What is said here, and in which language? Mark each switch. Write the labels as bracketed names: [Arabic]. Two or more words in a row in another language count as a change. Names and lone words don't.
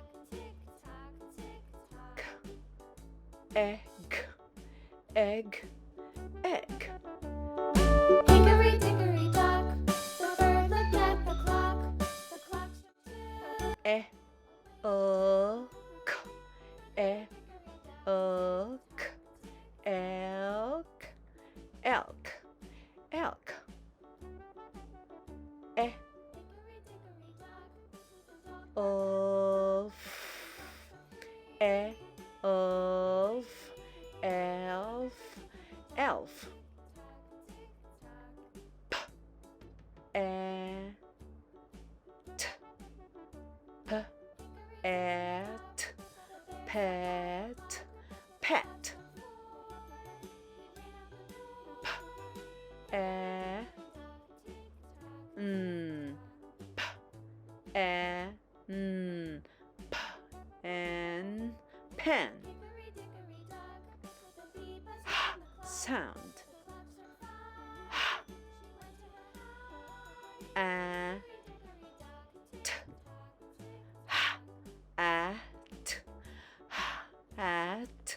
[English] K. Egg. Egg. Egg. Hickory dickory dock, the bird looked at the clock struck two. E. Oak. E. Oak. Elk. Elk. Elk. E. Of. E. Of. Elf. Elf. P. E. T. P. Et. Pet. Pet. P. E. P. E. P. N. Pen. H sound. H. A. T. H. At. H. At.